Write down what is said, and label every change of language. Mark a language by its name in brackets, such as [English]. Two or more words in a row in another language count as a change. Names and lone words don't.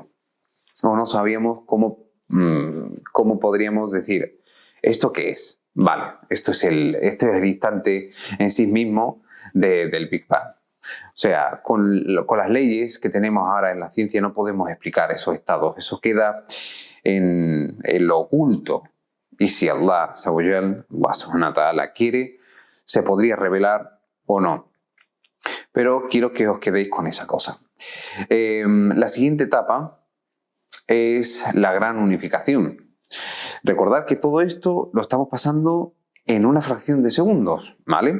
[Spanish] O no sabríamos cómo podríamos decir, ¿esto qué es? Vale, este es el instante en sí mismo del Big Bang. O sea, con las leyes que tenemos ahora en la ciencia no podemos explicar esos estados. Eso queda en lo oculto. Y si [Arabic] الله سبحانه وتعالى [Spanish] quiere, se podría revelar o no. Pero quiero que os quedéis con esa cosa. La siguiente etapa es la gran unificación. Recordad que todo esto lo estamos pasando en una fracción de segundos, ¿vale?